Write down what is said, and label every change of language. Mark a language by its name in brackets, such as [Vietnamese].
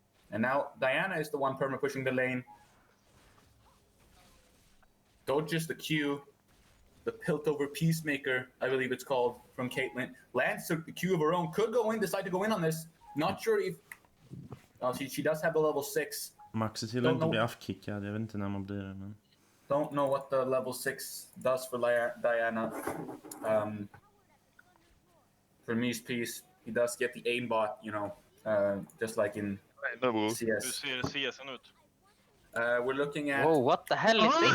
[English] And now Diana is the one perma pushing the lane. Dodges the Q, the Piltover Peacemaker, I believe it's called, from Caitlyn. Lands the Q of her own, could go in, decide to go in on this. Not sure if... she does have the level 6. [Swedish] Max är till att inte bli afkickad. Jag vet inte när man blir det, men... [English] Don't know what the level 6 does for Diana. For Peace, he does get the aimbot, you know, just like in CS. [Swedish] Hur ser CS:n ut? [English] We're looking at... Whoa, what the hell is this?